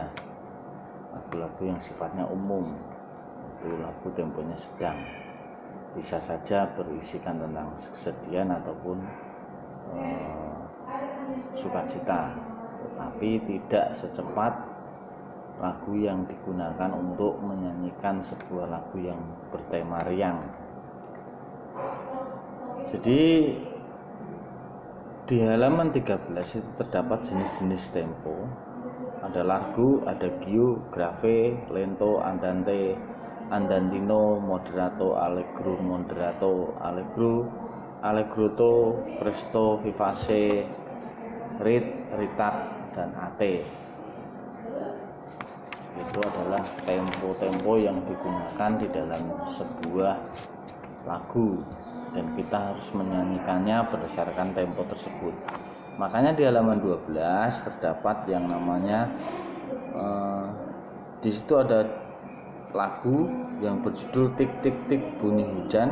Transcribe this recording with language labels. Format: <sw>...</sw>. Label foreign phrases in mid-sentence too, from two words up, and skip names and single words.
<id>Lagu-lagu yang sifatnya umum, itu lagu temponya sedang, bisa saja berisikan tentang kesedihan ataupun sukacita, tetapi tidak secepat lagu yang digunakan untuk menyanyikan sebuah lagu yang bertema riang. Jadi di halaman 13 itu terdapat jenis-jenis tempo. Ada largo, adagio, grave, lento, andante, andantino, moderato, allegro, moderato, allegretto, presto, vivace, rit, ritat, dan ate. Itu adalah tempo-tempo yang digunakan di dalam sebuah lagu dan kita harus menyanyikannya berdasarkan tempo tersebut. Makanya di halaman 12 terdapat yang namanya di situ ada lagu yang berjudul tik tik tik bunyi hujan.</id>